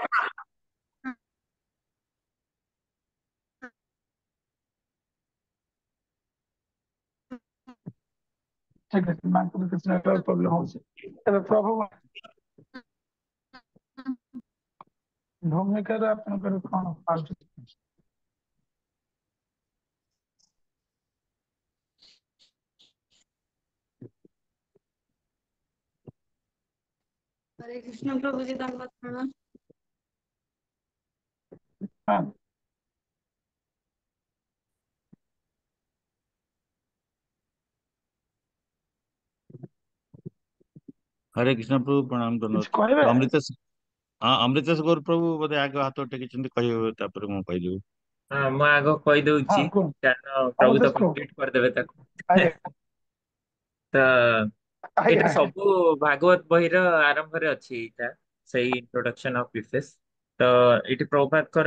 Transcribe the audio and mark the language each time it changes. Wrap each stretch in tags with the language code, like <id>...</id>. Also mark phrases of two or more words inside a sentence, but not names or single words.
<or>ଠିକ ଅଛି ମାଙ୍କର କିଛି</or> <en>network problem</en> <or>ହଉଛି। ଏବେ ପ୍ରଭୁ ଭୂମିକାରେ ଆପଣଙ୍କର କଣ ପାଉଛି?</or> <hi>हरे कृष्ण प्रभु जी धन्यवाद प्रणाम।</hi> <or>ହଁ</or> <hi>हरे कृष्ण प्रभु प्रणाम</hi> <or>କିଛି</or> <hi>धन्यवाद।</hi> <or>କହିବେ? ତ ଅମୃତେଶ ହଁ ଅମୃତେଶ ଗୌର ପ୍ରଭୁ ବୋଧେ ଆଗେ ହାତ टेकिଛନ୍ତି କହିବେ ତାପରେ ମୁଁ କହିଦେବି। ହଁ ମୁଁ ଆଗ ହଁ କହିଦଉଛି କୁହ କାରଣ ପ୍ରଭୁ ତ ଅମୃତେଶ କୁହ। କମ୍ପ୍ଲିଟ କରିଦେବେ ତାକୁ। ଆଜ୍ଞା ତ ଆଜ୍ଞା ଏଇଟା ଆଜ୍ଞା ସବୁ ଭାଗବତ ବହିର ଆରମ୍ଭରେ ଅଛି ଏଇଟା ସେଇ</or> <en>introduction of preface.</en> <or>ତ ଏଇଠି ପ୍ରଭୁପାଦଙ୍କର</or>